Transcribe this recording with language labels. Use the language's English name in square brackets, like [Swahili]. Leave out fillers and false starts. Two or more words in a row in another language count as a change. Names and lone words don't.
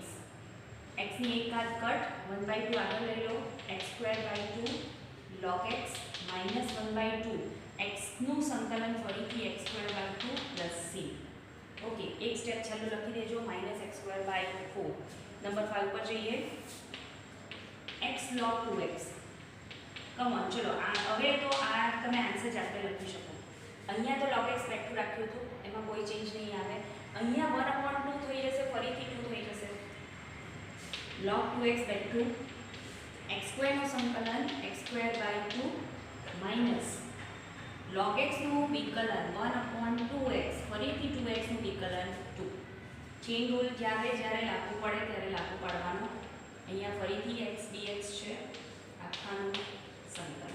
[Gujarati] x ની એક ઘાત કટ, 1/2 આગળ લઈ લો, x²/2 log x -1/2, x નું સંકલન ફરીથી x²/2 + c. ઓકે, એક સ્ટેપ ચાલુ લખી દેજો, -x²/4. નંબર 5 પર જઈએ. x log 2x. [English] come on, [Gujarati] ચલો હવે તો આ તમે આન્સર જાતે લખી શકો. અહીંયા તો log x [English] back to [Gujarati] રાખ્યું હતું, એમાં કોઈ ચેન્જ નહીં આવે. અહીંયા 1/2 થઈ જશે, ફરીથી 2 થઈ જશે. log 2x [English] back to [Gujarati] x² નું સંકલન x²/2 માઈનસ log x નું વિકલન 1/2x, ફરીથી 2x નું વિકલન 2. [English] chain rule [Gujarati] જ્યારે લાગુ પડે ત્યારે લાગુ પાડવાનો. અહીંયા ફરીથી x dx છે, આખાનું સંકલન.